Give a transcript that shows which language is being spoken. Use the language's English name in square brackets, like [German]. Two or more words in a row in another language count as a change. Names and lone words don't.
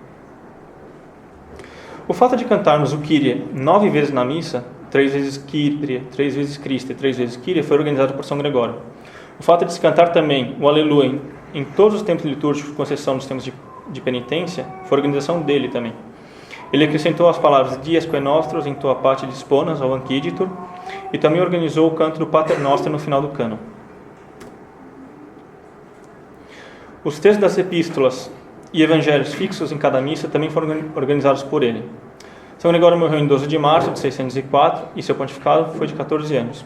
[Portuguese] O fato de cantarmos o Kyrie 9 vezes na missa, 3 vezes Kyrie, 3 vezes Christe e 3 vezes Kyrie, foi organizado por São Gregório. O fato de se cantar também o Aleluia em todos os tempos litúrgicos, com exceção dos tempos de penitência, foi a organização dele também. Ele acrescentou as palavras [Latin] Dies que nostros in tua pace disponas [Portuguese] ao Anciditur e também organizou o canto do Pater Noster no final do cânon. Os textos das epístolas e evangelhos fixos em cada missa também foram organizados por ele. São Gregório morreu em 12 de março de 604 e seu pontificado foi de 14 anos.